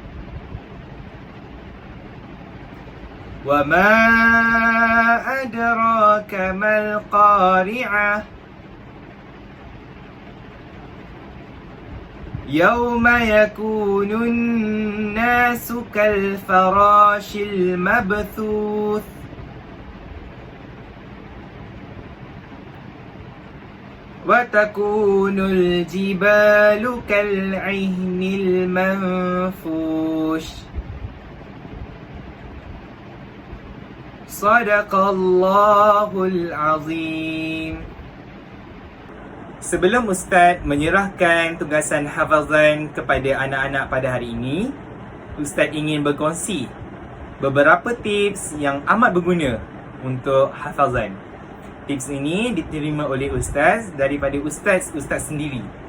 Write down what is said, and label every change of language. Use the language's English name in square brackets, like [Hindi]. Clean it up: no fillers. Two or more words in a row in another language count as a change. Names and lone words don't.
[Arabic] وما أدراك ما القارعة. يوم يكون الناس كالفراش المبثوث. وتكون الجبال كالعهن المنفوش. صدق الله العظيم. [Malay] Sebelum Ustaz menyerahkan tugasan hafazan kepada anak-anak pada hari ini, Ustaz ingin berkongsi beberapa tips yang amat berguna untuk hafazan. Tips ini diterima oleh Ustaz daripada Ustaz sendiri.